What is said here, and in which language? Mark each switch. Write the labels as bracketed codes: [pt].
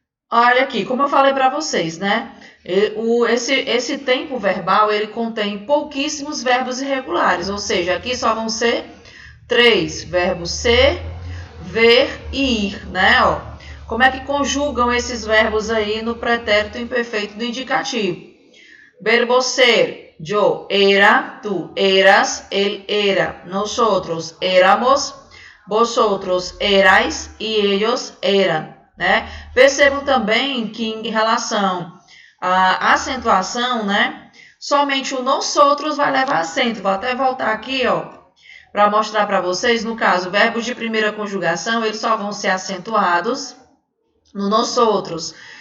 [pt] Olha aqui, como eu falei para vocês, né? Esse tempo verbal, ele contém pouquíssimos verbos irregulares, ou seja, aqui só vão ser 3 verbos ser, ver e ir, né? Ó, como é que conjugam esses verbos aí no pretérito imperfeito do indicativo? Verbo ser, [es] yo era, tú eras, él era, nosotros éramos, vosotros erais e ellos eram, né? [pt] Percebam também que em relação à acentuação, né? Somente o nós outros vai levar acento. Vou até voltar aqui, ó. para mostrar para vocês, no caso, verbos de primeira conjugação, eles só vão ser acentuados no nós outros.